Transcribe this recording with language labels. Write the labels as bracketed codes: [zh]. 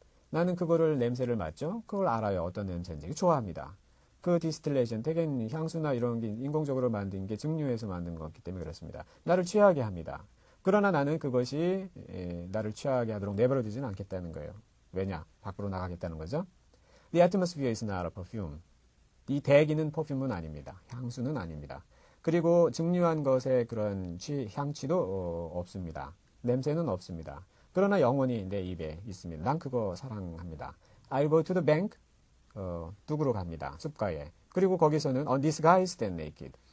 [ko] 나는 그거를 냄새를 맡죠. 그걸 알아요. 어떤 냄새인지. 좋아합니다. 그 디스틸레이션, 대개는 향수나 이런 게 인공적으로 만든 게 증류해서 만든 거기 때문에 그렇습니다. 나를 취하게 합니다. 그러나 나는 그것이 나를 취하게 하도록 내버려두지는 않겠다는 거예요. 왜냐? 밖으로 나가겠다는 거죠. [en] The atmosphere is not a perfume. [ko] 이 대기는 퍼퓸은 아닙니다. 향수는 아닙니다. 그리고 증류한 것의 그런 향취도 없습니다. 냄새는 없습니다. 그러나 영원히 내 입에 있습니다. 난 그거 사랑합니다. [en] I'll go to the bank. [ko] 뚝으로 갑니다. 숲가에. 그리고 거기서는 [en] undisguised and naked.